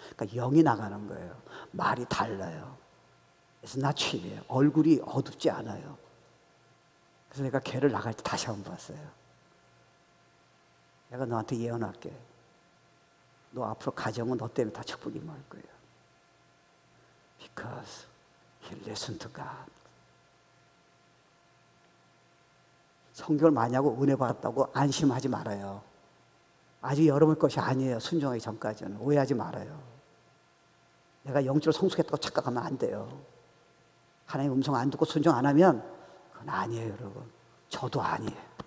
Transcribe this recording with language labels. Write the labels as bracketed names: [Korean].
[Korean] 그러니까 영이 나가는 거예요. 말이 달라요. 그래서 나침이에요. 얼굴이 어둡지 않아요. 그래서 내가 걔를 나갈 때 다시 한번 봤어요. 내가 너한테 예언할게. 너 앞으로 가정은 너 때문에 다 축복이 많을 거예요. [English] Because he listened to God. [Korean] 성경을 많이 하고 은혜 받았다고 안심하지 말아요. 아직 여러분 것이 아니에요. 순종하기 전까지는. 오해하지 말아요. 내가 영적으로 성숙했다고 착각하면 안 돼요. 하나님 음성 안 듣고 순종 안 하면 그건 아니에요, 여러분. 저도 아니에요.